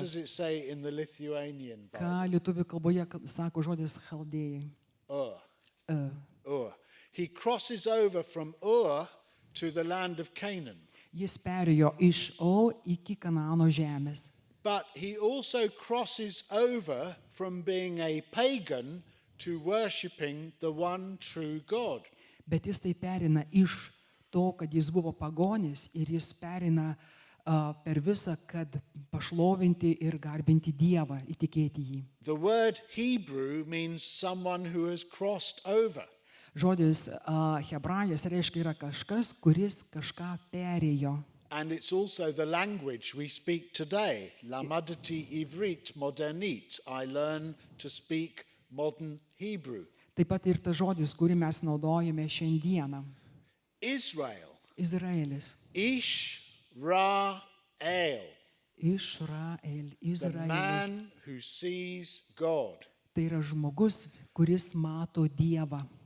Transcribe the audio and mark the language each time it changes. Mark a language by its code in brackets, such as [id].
[en] does it say in the Lithuanian Bible? [lt] Ką lietuvių kalboje sako žodis chaldėjai? [en] Ur. He crosses over from Ur to the land of Canaan. [lt] Jis perėjo iš O iki Kanaano žemės. [en] But he also crosses over from being a pagan to worshipping the one true God. [lt] Bet jis tai perina iš to, kad jis buvo pagonis, ir jis perina per visą, kad pašlovinti ir garbinti Dievą, įtikėti jį. [en] The word Hebrew means someone who has crossed over. [lt] Žodis hebrajas reiškia yra kažkas, kuris kažką perėjo. [en] And it's also the language we speak today. [he] Lamadati ivrit modernit. [en] I learn to speak modern Hebrew. [lt] Taip pat ir tas žodis, kurį mes naudojame šiandieną. [en] Israel. [lt] Izraelis. [he] Ishrael. Išrael. [en] The [lt] Izraelis. [en] man who sees God. [lt] Tai yra žmogus, kuris mato Dievą.